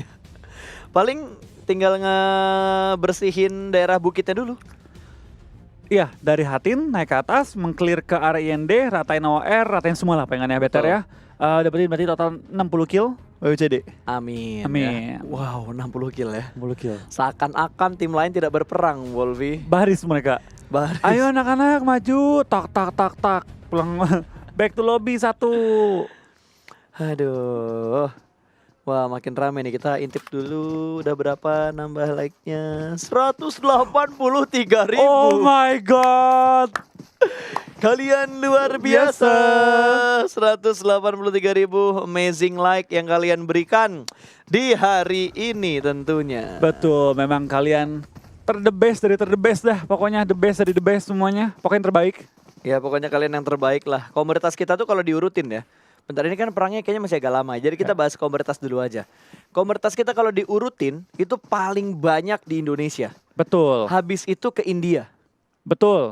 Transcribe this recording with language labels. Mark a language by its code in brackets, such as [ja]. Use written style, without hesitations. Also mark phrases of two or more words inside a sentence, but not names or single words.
[id] Paling tinggal ngebersihin daerah bukitnya dulu. Iya, dari Hatin naik ke atas, mengclear ke area IND, ratain OR, ratain semua lah pengennya BTR ya. Dapetin berarti total 60 kill WWCD. Amin. Amin. Ya. Wow, 60 kill ya. 60 kill. Seakan-akan tim lain tidak berperang, Wolvi. Baris mereka. Baris. Ayo anak-anak maju, tak. Pulang [en] back to lobby [id] 1. Aduh. Wah, makin rame nih. Kita intip dulu. Udah berapa nambah like-nya? 183.000. [en] Oh my god. [id] Kalian luar biasa. 183.000 [en] amazing like [id] yang kalian berikan di hari ini tentunya. Betul, memang kalian [en] the best [id] dari [en] the best [id] dah. Pokoknya [en] the best [id] dari [en] the best [id] semuanya. Pokoknya yang terbaik. Ya pokoknya kalian yang terbaik lah. Komunitas kita tuh kalau diurutin ya. Bentar, ini kan perangnya kayaknya masih agak lama. Jadi kita bahas komunitas dulu aja. Komunitas kita kalau diurutin itu paling banyak di Indonesia. Betul. Habis itu ke India. Betul.